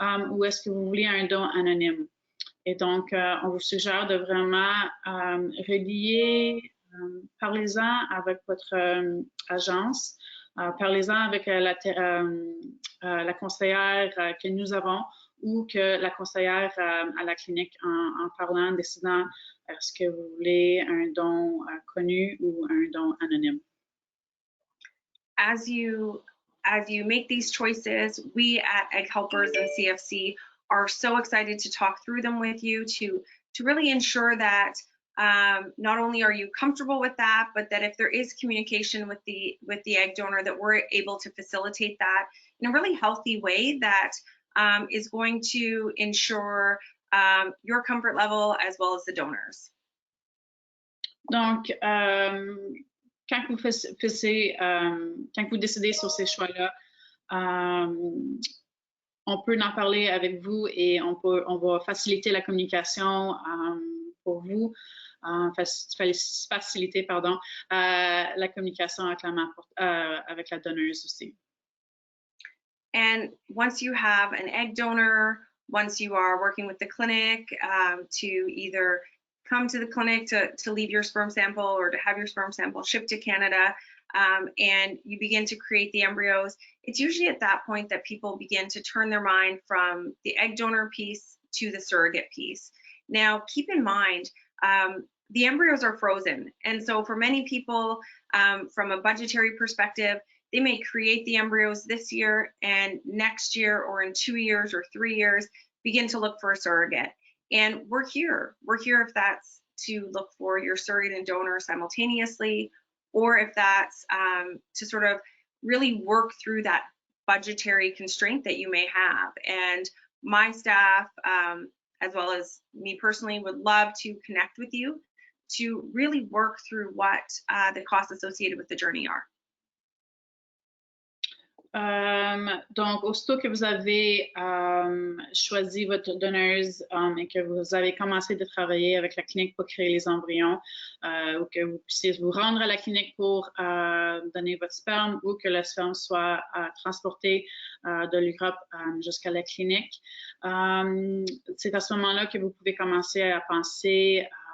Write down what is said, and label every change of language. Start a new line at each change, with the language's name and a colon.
French: Ou est-ce que vous voulez un don anonyme? Et donc, on vous suggère de vraiment relier, parlez-en avec votre agence, parlez-en avec la conseillère que nous avons ou que la conseillère à la clinique en parlant, décidant est-ce que vous voulez un don connu ou un don anonyme.
English: As you make these choices, we at Egg Helpers and CFC are so excited to talk through them with you to really ensure that not only are you comfortable with that, but that if there is communication with the egg donor, that we're able to facilitate that in a really healthy way that is going to ensure your comfort level as well as the donors.
French: Donc, quand vous décidez sur ces choix-là, on peut en parler avec vous et on va faciliter la communication pour vous, faciliter la communication avec la donneuse aussi.
English: And once you have an egg donor, once you are working with the clinic to either come to the clinic to leave your sperm sample or to have your sperm sample shipped to Canada, and you begin to create the embryos, it's usually at that point that people begin to turn their mind from the egg donor piece to the surrogate piece. Now, keep in mind, the embryos are frozen. And so for many people, from a budgetary perspective, they may create the embryos this year and next year or in 2 years or 3 years, begin to look for a surrogate. And we're here if that's to look for your surrogate and donor simultaneously, or if that's to sort of really work through that budgetary constraint that you may have. And my staff, as well as me personally, would love to connect with you to really work through what the costs associated with the journey are.
French: Donc, aussitôt que vous avez choisi votre donneuse et que vous avez commencé de travailler avec la clinique pour créer les embryons, ou que vous puissiez vous rendre à la clinique pour donner votre sperme ou que le sperme soit transporté de l'Europe jusqu'à la clinique, c'est à ce moment-là que vous pouvez commencer à penser